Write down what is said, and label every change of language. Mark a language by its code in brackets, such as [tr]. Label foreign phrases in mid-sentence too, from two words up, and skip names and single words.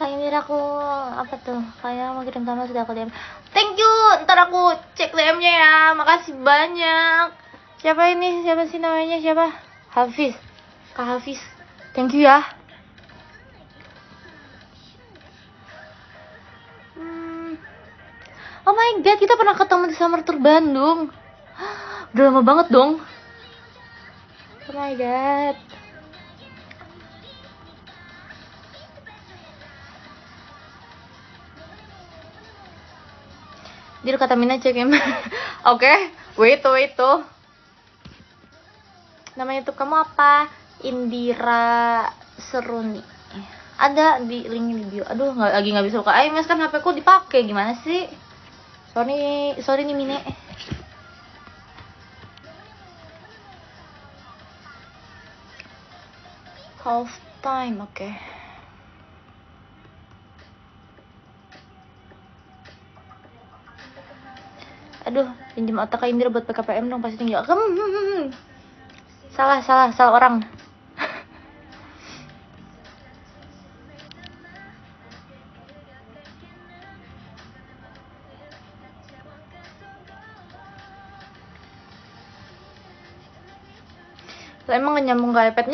[id] Biar aku apa tuh? Kayak mau kirim kamu sudah aku DM. [en] Thank you. [id] Ntar aku cek DM-nya ya. Makasih banyak. Siapa ini? Siapa sih namanya? Siapa? Hafiz. Kak Hafiz. [en] Thank you ya. Oh my god, [id] kita pernah ketemu di Summer Tour Bandung. Udah lama banget dong. [en] Oh my god. [id] Dia kata Mina cek ya. Oke, wait tuh. Nama YouTube kamu apa? Indira Seruni. Ada di link di bio. Aduh, nggak bisa buka IMS kan, HP ku dipakai, gimana sih? [en] Sorry nih Mine. Half time, [id] oke. Aduh, pinjam otak Indira buat PKPM dong, pasti tinggal. Salah orang. Lah, emang gak nyambung ke iPad?